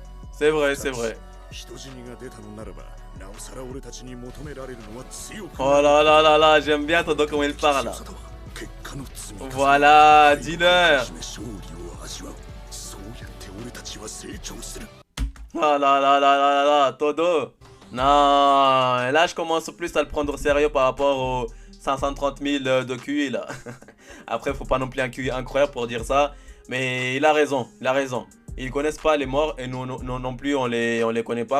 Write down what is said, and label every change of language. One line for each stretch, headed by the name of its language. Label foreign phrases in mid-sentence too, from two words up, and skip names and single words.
French: C'est vrai, c'est vrai.
Japanese: 人死にが出たのならば、なおさら俺たちに求められるのは強く
French: Oh là là là là, j'aime bien ton comment il parle là.
Japanese: 結果の積み重ね
French: Voilà, Diner.
Japanese: 勝利を味わう。そうやって俺たちは成長する。
French: Oh là là là là là là, Todo. Non, et là je commence plus à le prendre au sérieux par rapport aux 530 000 de QI là. Après, faut pas non plus un QI incroyable pour dire ça. Mais il a raison, il a raison. Ils connaissent pas les morts et nous non plus on les connaît pas.